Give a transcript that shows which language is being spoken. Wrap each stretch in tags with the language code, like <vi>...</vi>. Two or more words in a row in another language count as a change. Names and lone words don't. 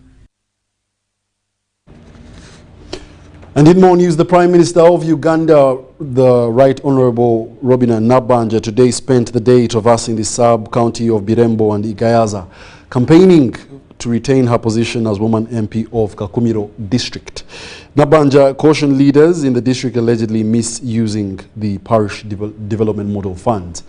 <en>And in more news, the Prime Minister of Uganda, the Right Honourable Robina Nabbanja, today spent the day traversing the sub-county of Birembo and Igayaza, campaigning to retain her position as woman MP of Kakumiro district. Nabbanja cautioned leaders in the district allegedly misusing the parish development model funds.</en>